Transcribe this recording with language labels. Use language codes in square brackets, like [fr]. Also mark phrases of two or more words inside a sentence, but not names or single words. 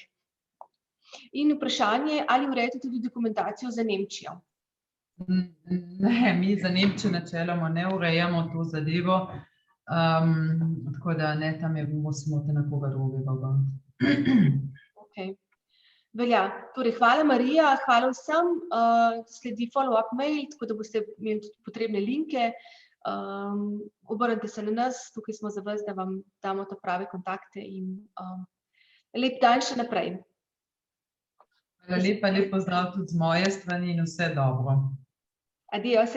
[sl] In vprašanje, ali urejate tudi dokumentacijo za Nemčijo? Ne, mi za Nemčijo načeloma ne urejamo to zadevo, tako da ne, tam musimo te na koga drugega obrniti. Okay. Velja. Torej, hvala Marija, hvala vsem. Sledi [en] follow-up mail, [sl] tako da boste imeli tudi potrebne linke. Obrnite se na nas, tukaj smo za vas, da vam damo te prave kontakte in lep dan še naprej. Hvala lepa, lep pozdrav tudi z moje strani in vse dobro.